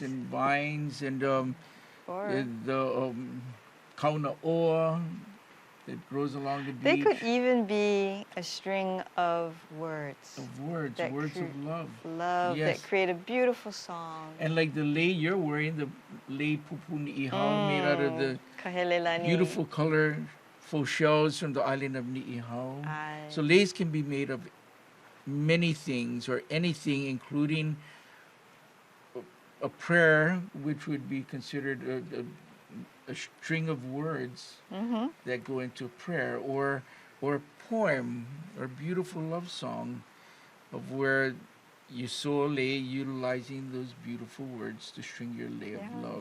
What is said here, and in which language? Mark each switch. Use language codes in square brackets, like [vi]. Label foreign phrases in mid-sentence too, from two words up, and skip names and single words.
[en] and vines, and Or the kauna oa that grows along the beach. they could even be a string of words. Of words that of love. Love, Yes. that create a beautiful song. And like the lei you're wearing, the lei [haw] pupuni ihau, [en] made out of the Kahele Lani. beautiful color faux shells from the island of Ni'ihau. Aye. So leis can be made of many things or anything, including a prayer, which would be considered a string of words that go into a prayer, or a poem or a beautiful love song, of where you saw a lei utilizing those beautiful words to string your lei of love.